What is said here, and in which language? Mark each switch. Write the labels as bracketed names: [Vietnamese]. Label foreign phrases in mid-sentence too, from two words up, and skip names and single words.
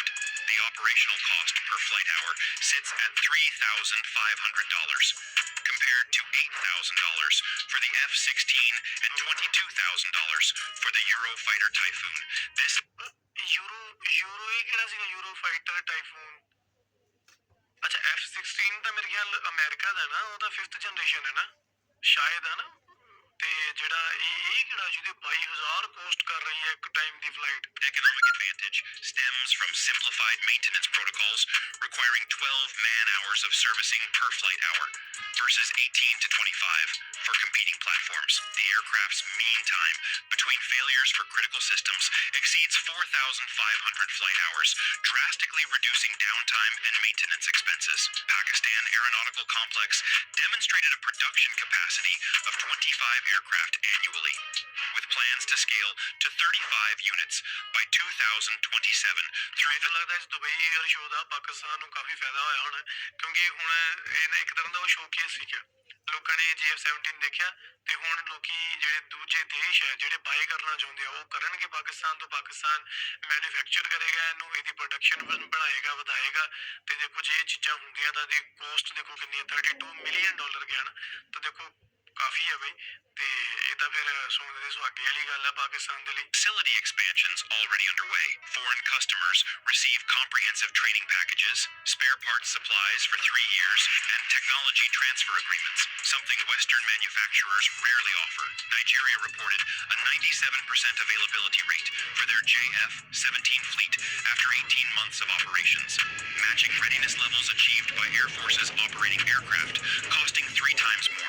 [English] The operational cost per flight hour sits at $3,500, compared to $8,000 for the F-16 and $22,000 for the Eurofighter Typhoon. This Eurofighter Typhoon. [Punjabi] अच्छा F-16 ਤਾਂ ਮੇਰੇ ਖਿਆਲ ਅਮਰੀਕਾ ਦਾ ਨਾ, ਉਹਦਾ 5th ਜਨਰੇਸ਼ਨ ਹੈ ਨਾ ਸ਼ਾਇਦ, ਹੈ ਨਾ, ਤੇ ਜਿਹੜਾ ਇਹ ਕਿਹੜਾ ਜਿਹਦੇ 22,000 ਕੋਸਟ ਕਰ ਰਹੀ ਹੈ ਇੱਕ ਟਾਈਮ ਦੀ ਫਲਾਈਟ. [English] Economic advantage stems from simplified maintenance protocols requiring 12 man-hours of servicing per flight hour versus 18 to 25 for competing platforms. The aircraft's mean time between failures for critical systems exceeds 4,500 flight hours, drastically reducing downtime and maintenance expenses. Pakistan Aeronautical Complex demonstrated a production capacity of 25 aircraft annually, with plans to scale to 35 units by 2027 through the [Punjabi] ਲੱਗਦਾ ਇਸ ਦੁਬਈ 에ਅਰ ਸ਼ੋਅ ਦਾ ਪਾਕਿਸਤਾਨ ਨੂੰ ਕਾਫੀ ਫਾਇਦਾ ਹੋਇਆ ਹੋਣਾ, ਕਿਉਂਕਿ ਹੁਣ ਇਹ ਇੱਕ ਤਰ੍ਹਾਂ ਦਾ ਉਹ ਸ਼ੋਕੇਸ ਸੀਗਾ. ਲੋਕਾਂ ਨੇ JF-17 ਦੇਖਿਆ ਤੇ ਹੁਣ ਲੋਕੀ ਜਿਹੜੇ ਦੂਜੇ ਦੇਸ਼ ਹੈ ਜਿਹੜੇ ਬਾਏ ਕਰਨਾ ਚਾਹੁੰਦੇ ਆ ਉਹ ਕਰਨਗੇ ਪਾਕਿਸਤਾਨ ਤੋਂ. ਪਾਕਿਸਤਾਨ ਮੈਨੂਫੈਕਚਰ ਕਰੇਗਾ ਇਹਨੂੰ, ਇਹਦੀ ਪ੍ਰੋਡਕਸ਼ਨ ਬਣਾਏਗਾ, ਵਧਾਏਗਾ. ਤੇ ਦੇਖੋ ਜੇ ਇਹ ਚੀਜ਼ਾਂ ਹੁੰਦੀਆਂ ਤਾਂ ਇਹਦੀ ਕੋਸਟ ਦੇਖੋ ਕਿੰਨੀ ਹੈ, $32 ਮਿਲੀਅਨ ਗਿਆ ਨਾ, ਤਾਂ ਦੇਖੋ ਕਾਫੀ ਹੈ ਬਈ. ਤੇ ਇਹ ਤਾਂ ਫਿਰ ਸੋਨੇ ਦੇ ਸੁਹਾਗੇ ਵਾਲੀ ਗੱਲ ਹੈ ਪਾਕਿਸਤਾਨ ਦੇ ਲਈ. [English] Facility expansions already underway. Foreign customers receive comprehensive training packages, spare parts supplies for 3 years, and technology transfer agreements, something Western manufacturers rarely offer. Nigeria reported a 97% availability rate for their JF-17 fleet after 18 months of operations, matching readiness levels achieved by Air Force's operating aircraft, costing 3 times more.